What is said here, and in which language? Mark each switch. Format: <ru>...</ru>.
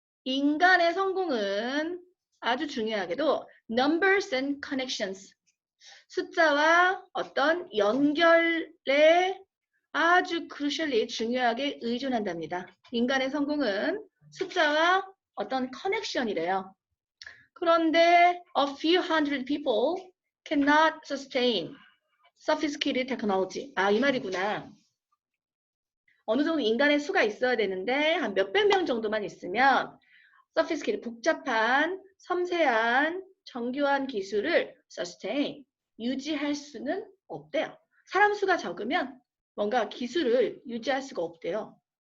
<ko>인간의 성공은 아주 중요하게도</ko> <en>numbers and connections.</en> <ko>숫자와 어떤 연결에 아주</ko> <en>crucially</en> <ko>중요하게 의존한답니다. 인간의 성공은 숫자와 어떤 커넥션이래요. 그런데</ko> <en>a few hundred people cannot sustain sophisticated technology.</en> <ko>아, 이 말이구나. 어느 정도 인간의 수가 있어야 되는데 한 몇백 명 정도만 있으면 sophisticated, 복잡한, 섬세한, 정교한 기술을 sustain, 유지할 수는 없대요. 사람 수가 적으면 뭔가 기술을 유지할 수가 없대요.</ko>